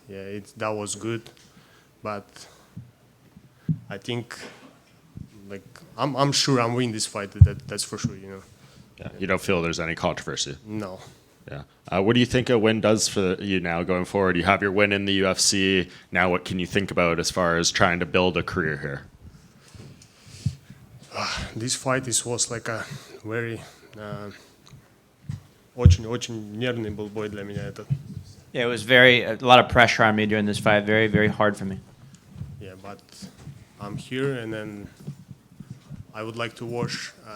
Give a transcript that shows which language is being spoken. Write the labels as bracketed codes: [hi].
[en] Yeah, that was good, but I think I'm sure I'm winning this fight. That's for sure. Yeah, you don't feel there's any controversy? No. Yeah. What do you think a win does for you now going forward? You have your win in the UFC. Now what can you think about as far as trying to build a career here? This fight was like a very [ru] очень нервный был бой для меня этот. [en] Yeah, it was a lot of pressure on me during this fight. Very, very hard for me. Yeah, but I'm here, and then I would like to watch.